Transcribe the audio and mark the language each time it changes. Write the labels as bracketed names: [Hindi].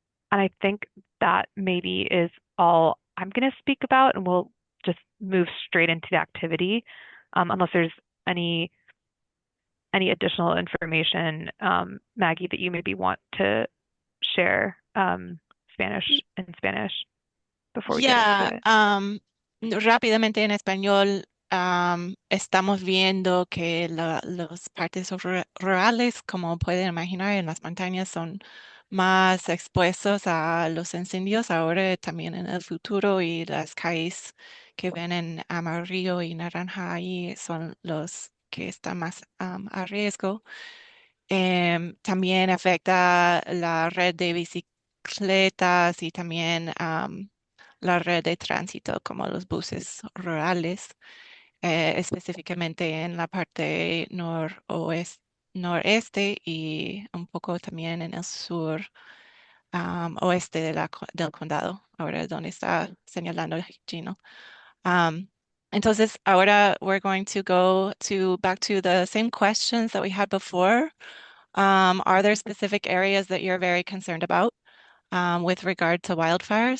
[English] And I think that maybe is all I'm going to speak about, and we'll just move straight into the activity, unless there's any additional information, Maggie, that you maybe want to share, in Spanish before we get into it. [Spanish] Rápidamente en español, estamos viendo que las partes rurales, como pueden imaginar, en las montañas son más expuestos a los incendios ahora, también en el futuro, y las calles que ven en amarillo y naranja ahí son los que están más a riesgo. También afecta la red de bicicletas y también la red de tránsito, como los buses rurales, específicamente en la parte noreste y un poco también en el sur oeste del condado, ahora donde está señalando Gino. Entonces, ahora [English] we're going to go back to the same questions that we had before. Are there specific areas that you're very concerned about with regard to wildfires?